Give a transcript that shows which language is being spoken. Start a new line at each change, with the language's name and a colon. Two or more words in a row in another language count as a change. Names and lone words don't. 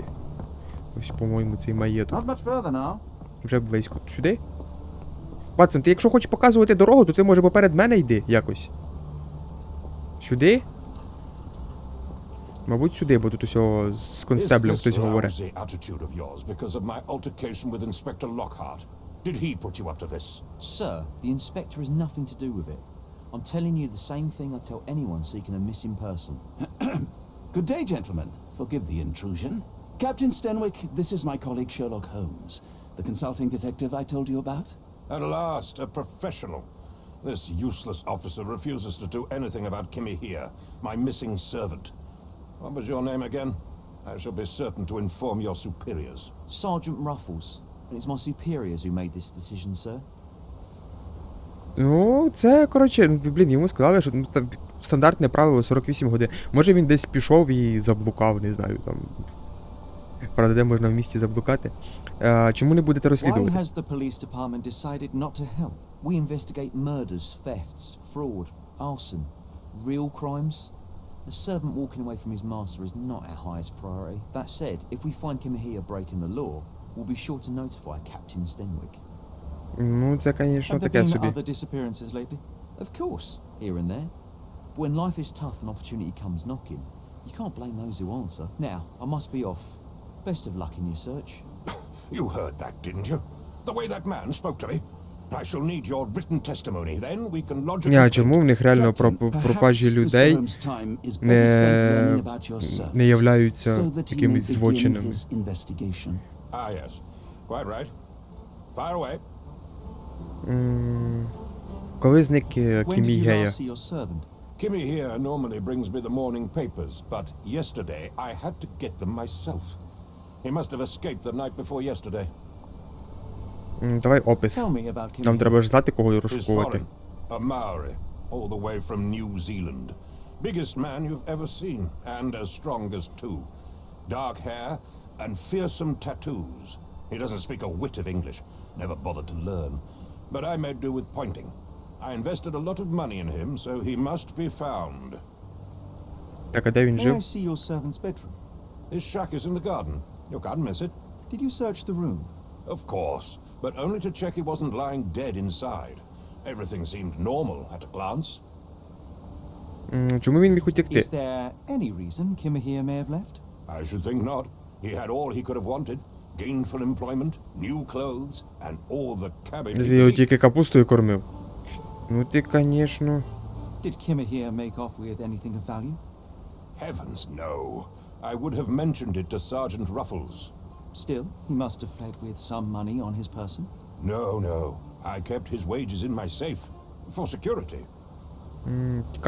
Ukrainian: Ось, по-моєму, цей маєток. Вже близько. Сюди? Ватсон, ти якщо хочеш показувати дорогу, то ти, може, поперед мене йди якось. Сюди? Мабуть, сюди, бо тут усього з констеблем хтось говорить.
English: Did he put you up to this? Sir, the inspector has nothing to do with it. I'm telling you the same thing I tell anyone seeking a missing person. Good day, gentlemen. Forgive the intrusion. Captain Stenwick, this is my colleague Sherlock Holmes, the consulting detective I told you about. At last, a professional. This useless officer refuses to do anything about Kimmy here, my missing servant. What was your name again? I shall be certain to inform your superiors. Sergeant Ruffles. And it's my superiors who made this decision, sir.
Ukrainian: Ну, це, коротше, блін, йому сказали, що там стандартне правило 48 годин. Може він десь пішов і заблукав, не знаю, там. Правда, де можна в місті заблукати. Чому не будете розслідувати?
English: Why has the police department decided not to help? We investigate murders, thefts, fraud, arson, real crimes. A servant walking away from his master is not our highest priority. That said, if we find Kim here breaking the law, we'll be sure to notify Captain Stenwick.
Ukrainian: Ну, це, звісно, таке собі.
English: Have there been other disappearances lately? Of course, here and there. But when life is tough and opportunity comes knocking, you can't blame those who answer. Now, I must be off. Best of luck in your search. You heard that, didn't you? The way that man spoke to me. I shall need your written testimony. Then we can lodge a
Ukrainian: Ні, а
English: complaint.
Ukrainian: чому в них реально пропажі людей не являються якимись злочинами?
English: Ah, yes. Quite right. Fire away.
Ukrainian: Коли зник
English: When did you
Ukrainian: Кімігея?
English: last see your servant? Kimmy here normally brings me the morning papers, but yesterday I had to get them myself. He must have escaped the night before yesterday.
Ukrainian: Давай опис.
English: Tell me about
Ukrainian: Нам
English: Kimmy.
Ukrainian: треба ж знати, кого
English: He's
Ukrainian: розшукувати.
English: foreign, a Maori, all the way from New Zealand. Biggest man you've ever seen, and as strong as two. Dark hair and fearsome tattoos. He doesn't speak a whit of English, never bothered to learn. But I made do with pointing. I invested a lot of money in him, so he must be found.
Ukrainian: Так, а де він
English: May I
Ukrainian: жив?
English: see your servant's bedroom? His shack is in the garden. You can't miss it. Did you search the room? Of course, but only to check he wasn't lying dead inside. Everything seemed normal at a glance.
Ukrainian: Чому він міг утекти?
English: Is there any reason Kimahir may have left? I should think not. He had all he could have wanted. Gainful employment, new clothes, and all the cabbage he
Ukrainian: Ти його
English: could eat.
Ukrainian: тільки капустою кормив. Ну ти, конечно.
English: Did Kimahir make off with anything of value? Heavens, no. I would have mentioned it to Sergeant Ruffles. Still, he must have fled with some money on his person. No, no. I kept his wages in my safe. For security.
Ukrainian: Тікав